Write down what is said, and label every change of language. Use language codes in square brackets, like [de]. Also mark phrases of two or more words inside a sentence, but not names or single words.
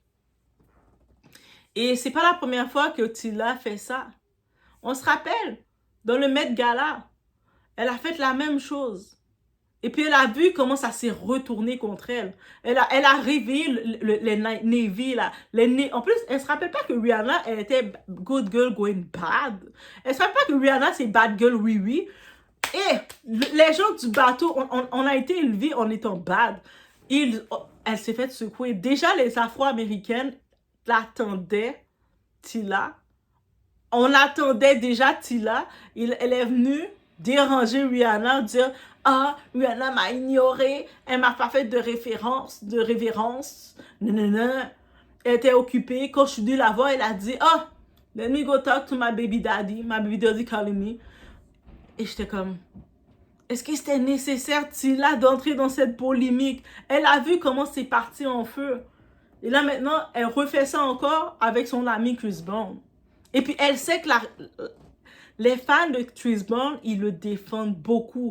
[fr] Et c'est pas la première fois que Tila fait ça. On se rappelle, dans le Met Gala, Elle a fait la même chose. Et puis, elle a vu comment ça s'est retourné contre elle. Elle a réveillé les Navy, là. En plus, elle se rappelle pas que Rihanna, elle était [en] good girl going bad. [fr] Elle se rappelle pas que Rihanna, c'est [en] bad girl, [fr] oui, oui. Et les gens du bateau, on a été élevés en étant bad. Elle s'est fait secouer. Déjà, les Afro-Américaines l'attendaient, Tila. On attendait déjà Tila. Elle est venue déranger Rihanna, dire « Ah, Rihanna m'a ignoré, elle m'a pas fait de révérence. Non, non, non. » Elle était occupée. Quand je suis venue la voir, elle a dit « Oh, [en] let me go talk to my baby daddy calling me. [fr] » Et j'étais comme, est-ce que c'était nécessaire, Tila, d'entrer dans cette polémique? Elle a vu comment c'est parti en feu. Et là, maintenant, elle refait ça encore avec son ami Chris Brown. Et puis, elle sait que les fans de Chris Brown, ils le défendent beaucoup.